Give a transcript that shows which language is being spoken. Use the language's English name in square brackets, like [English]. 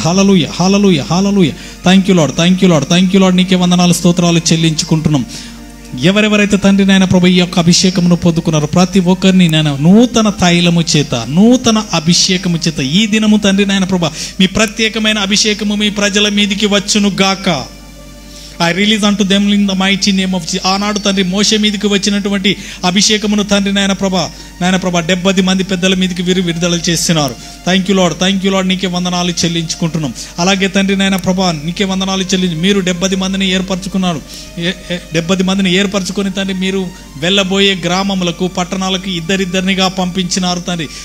[English] Hallelujah, hallelujah, hallelujah. Thank you Lord, thank you Lord, thank you Lord. [Telugu] నీకే వందనాలు స్తోత్రాలు చెల్లించుకుంటున్నాం. ఎవరెవరైతే తండ్రి నాయన ప్రభు ఈ యొక్క అభిషేకమును పొందుకున్నారో ప్రతి ఒక్కరిని నేను నూతన తైలము చేత, నూతన అభిషేకము చేత ఈ దినము తండ్రి నాయన ప్రభు మీ ప్రత్యేకమైన అభిషేకము మీ ప్రజల మీదికి వచ్చును గాక. [English] I release unto them in the mighty name of Jesus. [Telugu] ఆనాడు తండ్రి మోషే మీదకి వచ్చినటువంటి అభిషేకమును తండ్రి నాయన ప్రభా 70 మంది పెద్దల మీదకి విడుదల చేస్తున్నారు. [English] Thank you Lord, thank you Lord. [Telugu] నీకే వందనాలు చెల్లించుకుంటున్నాం. అలాగే తండ్రి నాయన ప్రభా నీకే వందనాలు చెల్లించి మీరు 70 మందిని ఏర్పరచుకున్నారు. 70 మందిని ఏర్పరచుకొని తండ్రి మీరు వెళ్ళబోయే గ్రామములకు పట్టణాలకు ఇద్దరిద్దరినిగా పంపించినారు తండ్రి.